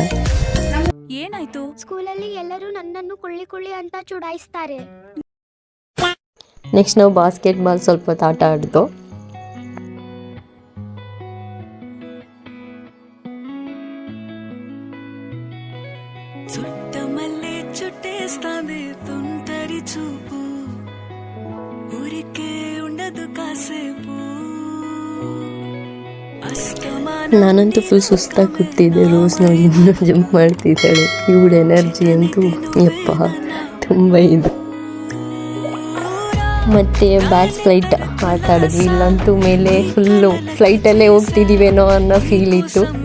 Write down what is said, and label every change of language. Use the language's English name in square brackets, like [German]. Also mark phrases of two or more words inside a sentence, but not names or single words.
[Kannada] ಏನಾಯ್ತು? ಸ್ಕೂಲಲ್ಲಿ ಎಲ್ಲರೂ ನನ್ನನ್ನು ಕೊಳ್ಳಿ ಅಂತ ಚುಡಾಯಿಸ್ತಾರೆ. ನೆಕ್ಸ್ಟ್ ನಾವು ಬಾಸ್ಕೆಟ್ ಬಾಲ್ ಸ್ವಲ್ಪ ಹೊತ್ತು ಆಟ ಆಡ್ದು. [Telugu] చుట్టమల్లే చుట్టేస్తాంది తుంటరి చూపు, ఊరికే ఉండదు కాసేపు. [Kannada] ನಾನಂತೂ ಫುಲ್ ಸುಸ್ತಾಗಿ ಕೂತಿದ್ದೆ. ರೋಸ್ ನೋಡಿ ಇನ್ನೂ ಜಂಪ್ ಮಾಡ್ತಿದ್ದಾಳೆ. ಇವಳ ಎನರ್ಜಿ ಅಂತೂ ಯಪ್ಪ ತುಂಬ ಇದು. ಮತ್ತು [English] bats flight [Kannada] ಆಟ ಆಡಿದ್ವಿ. ಇಲ್ಲಂತೂ ಮೇಲೆ ಫುಲ್ಲು ಫ್ಲೈಟಲ್ಲೇ ಹೋಗ್ತಿದ್ದೀವೇನೋ ಅನ್ನೋ ಫೀಲ್ ಇತ್ತು.